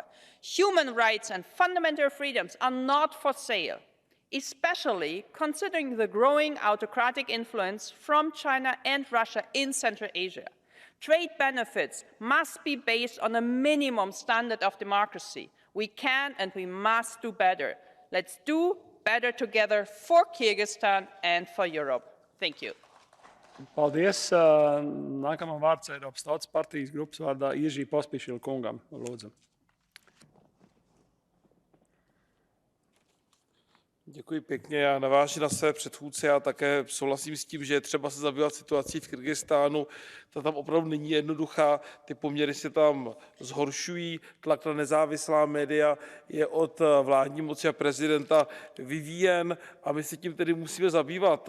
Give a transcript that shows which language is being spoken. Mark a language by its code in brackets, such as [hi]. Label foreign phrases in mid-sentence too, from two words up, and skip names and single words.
[en] Human rights and fundamental freedoms are not for sale, especially considering the growing autocratic influence from China and Russia in Central Asia. Trade benefits must be based on a minimum standard of democracy. We can and we must do better. Let's do better together for Kyrgyzstan and for Europe. Thank you. [lv] Paldies. Nākamā vārds Eiropas Tautas partijas grupas vārdā Jiří Pospíšil kungam. Lūdzu. [cs] Děkuji pěkně. Já navážu na své předchůdce. Já také souhlasím s tím, že je třeba se zabývat situací v Kyrgyzstánu. Ta tam opravdu není jednoduchá. Ty poměry se tam zhoršují. Tlak na nezávislá média je od vládní moci a prezidenta vyvíjen a my se tím tedy musíme zabývat.